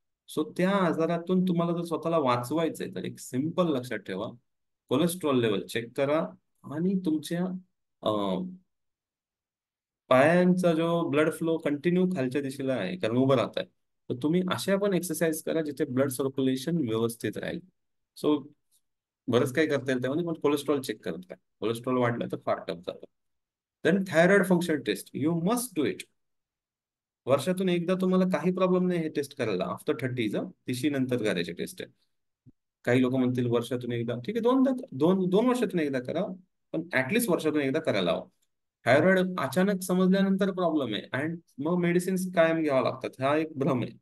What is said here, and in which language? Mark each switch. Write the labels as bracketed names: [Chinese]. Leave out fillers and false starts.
[Marathi] So त्या आजारातून तुम्हाला जर स्वतःला वाचवायचंय तर एक सिंपल लक्षात ठेवा, कोलेस्ट्रॉल लेवल चेक करा, आणि तुमच्या पायांचा जो ब्लड फ्लो कंटिन्यू खालच्या दिशेला आहे, कारण उभं राहत आहे, तर तुम्ही अशा पण एक्सरसाइज करा जिथे ब्लड सर्क्युलेशन व्यवस्थित राहील. सो बरंच काही करता येईल त्यामध्ये, पण कोलेस्ट्रॉल चेक करत काय, कोलेस्ट्रॉल वाढलं तर फार टफ जातं. [English] Then thyroid function test, you must do it. [Marathi] वर्षातून एकदा तुम्हाला काही प्रॉब्लेम नाही हे टेस्ट करायला, आफ्टर 30 तिशी नंतर करायची टेस्ट आहे. काही लोक म्हणतील वर्षातून एकदा, ठीक आहे, दोन वर्षातून एकदा करा, पण ऍटलिस्ट वर्षातून एकदा करायला हवं. थायरॉइड अचानक समजल्यानंतर प्रॉब्लेम आहे, अँड मग मेडिसिन्स कायम घ्यावा लागतात, हा एक भ्रम आहे.